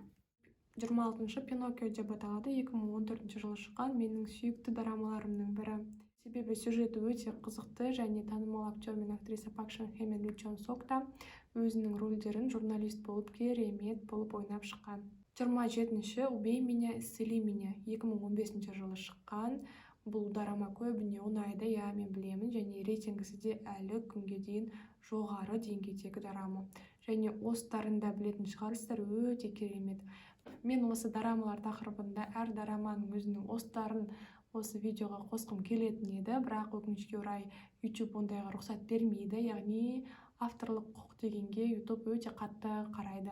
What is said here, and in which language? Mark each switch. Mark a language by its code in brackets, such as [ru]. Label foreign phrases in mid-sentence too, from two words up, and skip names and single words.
[kk] 26-шы «Пиноккио» деп аталады, 2014 жылы шыққан менің сүйікті дорамаларымның бірі. Себебі сюжеті өте қызықты және танымал актер мен актриса Пак Шан Хэ мен Ли Чон Сок та өзінің рөлдерін журналист болып керемет болып ойнап шыққан. 27-ші «Убей меня, исцели меня» 2015 жылы шыққан. Бұл дорама көбіне ұнайды, мен білемін, және рейтингісі де әлі күнге дейін жоғары деңгейдегі дорама. Және Оскарында білетін шығарсыздар, өте керемет. Мен осы дорамалар тақырыбында әр дораманың өзінің Оскарын осы видеоға қосқым келетін еді, бірақ өкінішке орай YouTube ондайға рұқсат бермейді, яғни авторлық құқық дегенге YouTube өте қатты қарайды.